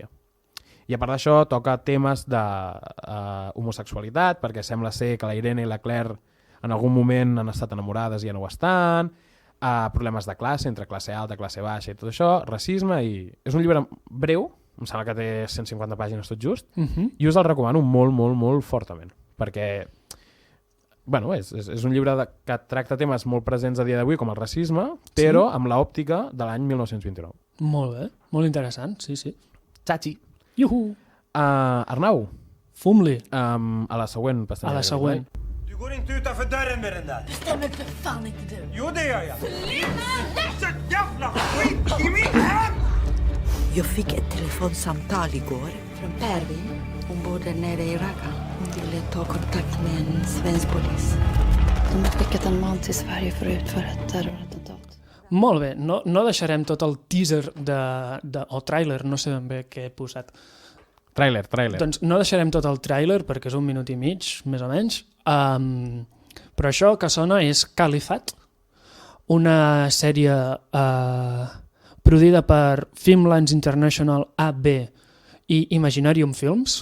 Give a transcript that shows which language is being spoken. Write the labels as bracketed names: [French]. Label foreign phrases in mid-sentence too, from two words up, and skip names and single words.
[Catalan] I a part d'això toca temes d'homosexualitat, perquè sembla ser que la Irene i la Claire en algun moment han estat enamorades i ja no ho estan, problemes de classe, entre classe alta, classe baixa i tot això, racisme, i és un llibre breu, em sembla que té 150 pàgines tot just, i us el recomano molt, molt, molt fortament, perquè Bueno, és un llibre que tracta temes molt presents a dia d'avui, com el racisme, però amb l'òptica de l'any 1929. Molt bé, molt interessant, sí. Txachi. Iuhu! Arnau, Fum-li. A la següent pastanya. A la següent. [Swedish] Du går inte utanför dörren med den där. Bestämmer för fan inte du. Jo, det gör jag. Så jävla skit i mitt hem! Jag fick ett telefonsamtal igår från Pervin. Hon bor där nere i Raqqa. Hon ville ta kontakt med en svensk polis. De har skickat en man till Sverige för att utföra ett terrorattentat. [Catalan] Molt bé, no deixarem tot el teaser o tràiler, no sé ben bé què he posat. Tràiler. Doncs no deixarem tot el tràiler perquè és 1 minut i mig, més o menys. Però això que sona és Califat, una sèrie produïda per Filmlands International AB i Imaginarium Films.